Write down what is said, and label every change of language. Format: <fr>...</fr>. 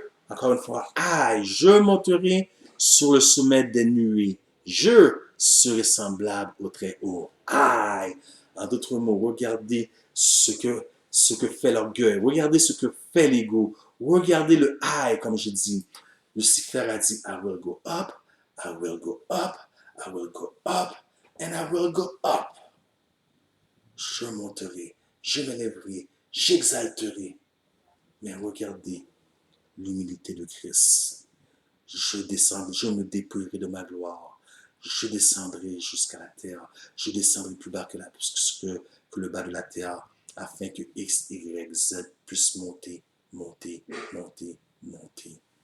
<fr>Encore une fois, je monterai sur le sommet des nuées. Je serai semblable au Très-Haut. En d'autres mots, regardez ce que fait l'orgueil. Regardez ce que fait l'ego. Regardez le comme je dis. Lucifer a dit,</fr> <en>I will go up, I will go up, I will go up, and I will go up.</en> <fr>Je monterai, je m'élèverai, j'exalterai. Mais regardez l'humilité de Christ. Je descendrai, je me dépouillerai de ma gloire. Je descendrai jusqu'à la terre. Je descendrai plus bas que le bas de la terre, afin que X, Y, Z puisse monter, monter, monter, monter.</fr>